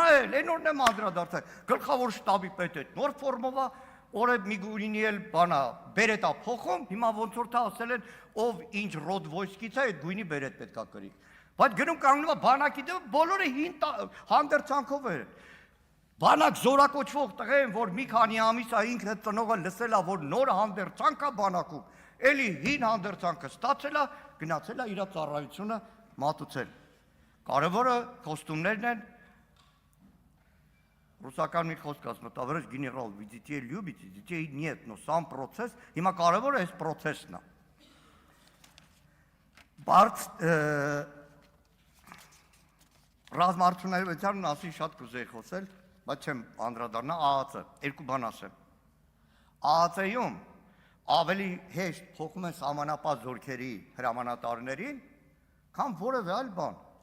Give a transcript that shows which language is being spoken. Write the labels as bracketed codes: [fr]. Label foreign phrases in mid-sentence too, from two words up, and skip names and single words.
[hy] էլ այն օրն եմ անդրադարձել, գլխավոր շտաբի պետը նոր ֆորմով է, օրը Միգուրինի էլ բանա բերետ է փոխում, հիմա ոնց որ թե ասել են, ով ինչ [ru] род войск [hy] է, այդ գույնի բերետ պետք է կրի։ Բայց գնում կանգնում է բանակի դեմ, բոլորը հին հանդերձանքով են։ Բանակ զորակոչվող տղեն, որ մի քանի ամիս է ինքը ծնողը լսել է, որ նոր հանդերձանք է բանակում, էլի հին հանդերձանքը ստացել է, գնացել է իր ծառայությունը մատուցել։ Կարևորը կոստումներն են, ռուսական մի խոսք ասում, [ru] տоварищ генерал, вы детей любите, детей нет, но сам процесс, [hy] հիմա կարևորը այս process-ն է։ Բարդ ռազմարտությունների մասին շատ կուզեի խոսել, բայց չեմ անդրադառնա ԱԱՑ-ը, երկու բան ասեմ։ ԱԱՑ-ում ավելի հեշտ փոխում են սահմանապահ զորքերի հրամանատարներին, քան որևէ այլ բան։